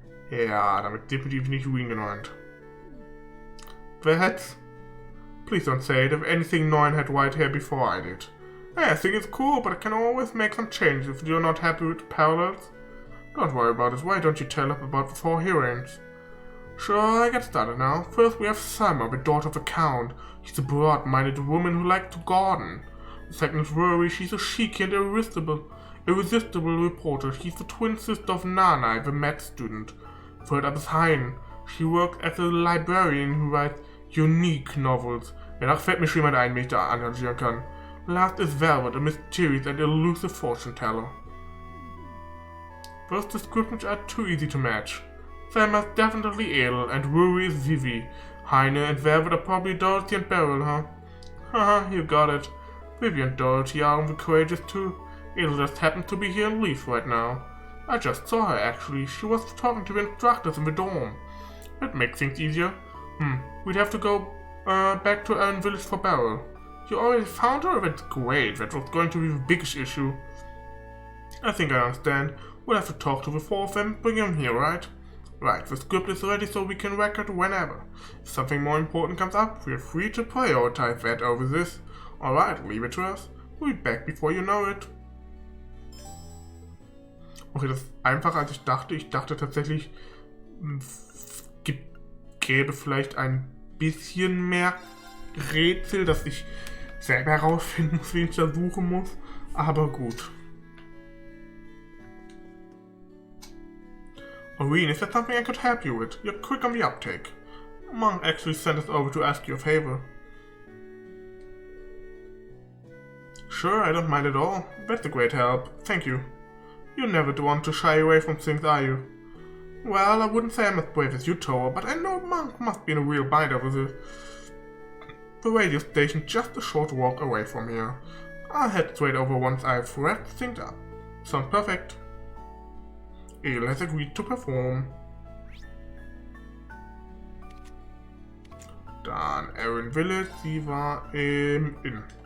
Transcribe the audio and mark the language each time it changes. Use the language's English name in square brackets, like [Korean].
[German] Ja, damit definitiv nicht Wien genannt. [English] Perhaps? Please don't say it. If anything, Noin had white hair before I did. I think it's cool, but I can always make some changes if you're not happy with the parallels. Don't worry about it. Why don't you tell us about the 4 heroines? Sure, I get started now. First we have Selma, the daughter of the Count. She's a broad-minded woman who likes to garden. The second is Rory. She's a chic and irresistible reporter. She's the twin sister of Nana, the med student. Third up is Hein. She works as a librarian who writes unique novels. [German] Danach fällt mir schon jemand ein, den ich da engagieren kann. [English] Last is Velvet, a mysterious and elusive fortune teller. Those descriptions are too easy to match. Selma's definitely ill, and Rory is Vivi. Heine and Velvet are probably Dorothy and Beryl, huh? Haha, you got it. Vivi and Dorothy are on the courageous too. It'll just happen to be here in Leaf right now. I just saw her actually. She was talking to the instructors in the dorm. That makes things easier. We'd have to go back to Elm Village for Beryl. You already found her? That's great. That was going to be the biggest issue. I think I understand. We'll have to talk to the 4 of them. Bring them here, right? Right, the script is ready so we can record whenever. If something more important comes up, feel free to prioritize that over this. Alright, leave it to us. We'll be back before you know it. [German] Okay, das ist einfacher als ich dachte. Ich dachte tatsächlich, es gäbe vielleicht ein bisschen mehr Rätsel, dass ich selber herausfinden muss, wen ich da suchen muss. Aber gut. [English] Irene, is there something I could help you with? You're quick on the uptake. Munk actually sent us over to ask you a favor. Sure, I don't mind at all. That's a great help. Thank you. You never want to shy away from things, are you? Well, I wouldn't say I'm as brave as you, Toa, but I know Munk must be in a real bind over this. The radio station just a short walk away from here. I'll head straight over once I've wrapped things up. Sounds perfect. El has agreed to perform. [German] Dann Erin Village, sie war im Inn.